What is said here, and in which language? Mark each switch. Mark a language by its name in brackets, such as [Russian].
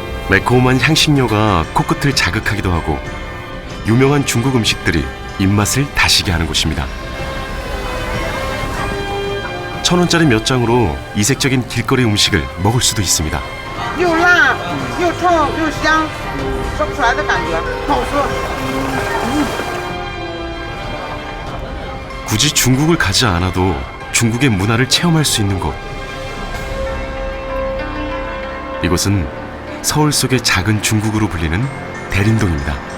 [Korean] 매콤한 향신료가 코끝을 자극하기도 하고 유명한 중국 음식들이 입맛을 다시게 하는 곳입니다. 1,000원짜리 몇 장으로 이색적인 길거리 음식을 먹을 수도 있습니다. [Chinese] 又辣又臭又香，说不出来的感觉，不好说。 [Korean] 굳이 중국을 가지 않아도 중국의 문화를 체험할 수 있는 곳. 이곳은 서울 속의 작은 중국으로 불리는 대림동입니다.